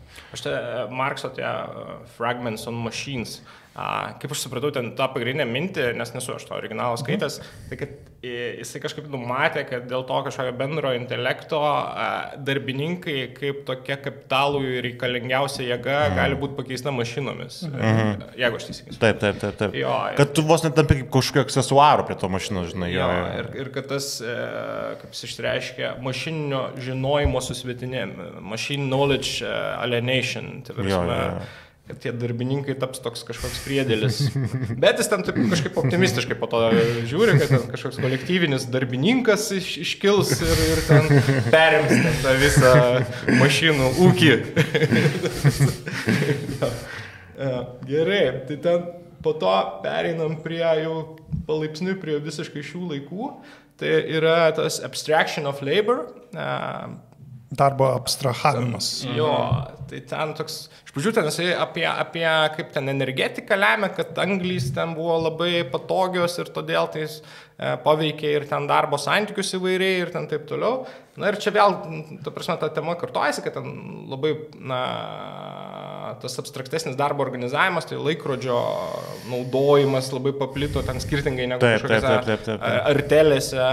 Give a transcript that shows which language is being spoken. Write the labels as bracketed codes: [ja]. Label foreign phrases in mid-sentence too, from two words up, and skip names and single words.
[lt] Aš Markso tie Fragments on Machines, kaip aš supratau, ten tą pagrindinę mintį, nes nesu aš to originalo skaitęs, tai kad jisai kažkaip numatė, kad dėl to kažkokio bendro intelekto darbininkai kaip tokia kapitalui reikalingiausia jėga gali būti pakeista mašinomis. Jeigu aš teisingai. Taip. Jo, kad tu vos net tampi kaip kažkokio aksesuaro prie to mašinos, žinai. Ir kad tas, kaip jis išreiškia, mašininio žinojimo susvetinėm, [en] machine knowledge alienation. [lt] Kad tie darbininkai taps toks kažkoks priedėlis. Bet jis ten taip kažkaip optimistiškai po to žiūri, kad ten kažkoks kolektyvinis darbininkas iškils ir ten perims tą visą mašinų ūkį. Gerai, tai ten po to pereinam prie jau palaipsniui prie visiškai šių laikų. Tai yra tas [en] abstraction of labor. [lt] Darbo abstrahavimas. Jo, tai ten toks, iš pradžių ten jisai apie kaip ten energetika lemia, kad anglys ten buvo labai patogios ir todėl tai paveikė ir ten darbo santykius įvairiai ir ten taip toliau. Na ir čia vėl, ta prasme, ta tema kartojasi, kad ten labai, tas abstraktesnis darbo organizavimas, tai laikrodžio naudojimas labai paplito ten skirtingai negu kažkokiose artelėse.